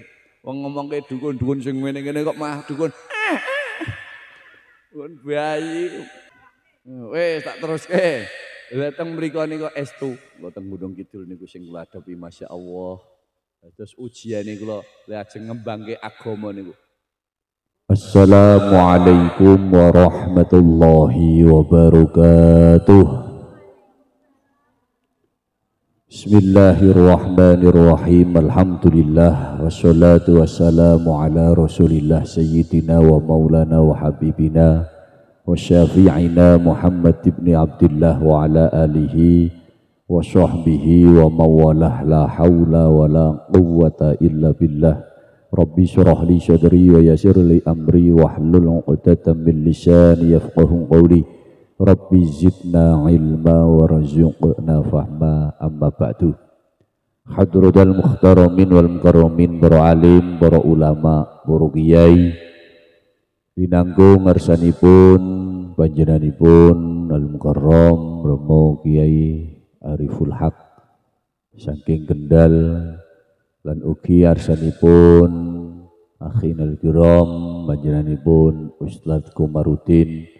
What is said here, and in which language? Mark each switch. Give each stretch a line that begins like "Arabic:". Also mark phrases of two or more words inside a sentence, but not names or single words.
Javanese: Wong ngomongke dukun-dukun sing ngene-ngene kok mah dukun. Dukun bayi. Wis tak teruske. Lah teng mriku niku estu, kula teng Gunung Kidul niku sing kula hadapi masyaallah. Terus ujiane kula lajeng ngembangke agama niku.
Arabic: السلام عليكم ورحمة الله وبركاته. Bismillahirrahmanirrahim. الحمد لله والصلاة والسلام على رسول الله سيدنا ومولانا وحبيبنا وشفيعنا محمد بن عبد الله وعلى آله وصحبه ومن والاه لا حول ولا قوة إلا بالله. رب اشرح لي صدري ويسر لي أمري واحلل عقدة من لساني يفقهوا قولي. رب زدنا علما وارزقنا فهما. أما بعد. حضرات المحترمين والمكرمين,
Javanese: para alim, para ulama, para kiai, dinanggung ngarsanipun panjenenganipun al mukarram Romo Kiai Ariful Haq saking Kendal lan ugi arsanipun
Arabic: أخينا الكرام
Javanese: panjenenganipun Ustadz Komarudin